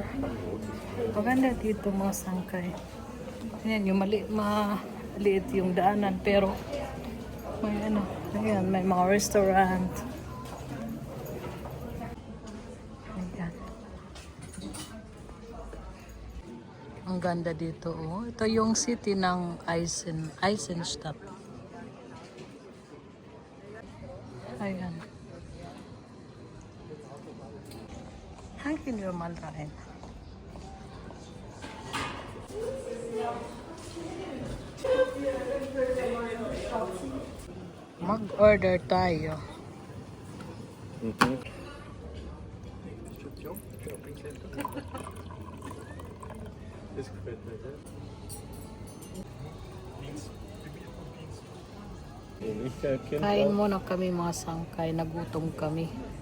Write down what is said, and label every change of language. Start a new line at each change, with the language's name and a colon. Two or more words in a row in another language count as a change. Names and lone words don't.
Filipino: Maganda dito mga sangkay. Ayan, yung maliit yung daanan, pero may may mga restaurant. Ayan. Ang ganda dito Ito yung city ng Eisenstadt. Ayan.
German: Hankin wir mal rein.
Filipino: Mag-order tayo. Kain muna kami mga sangkay, nagutom kami.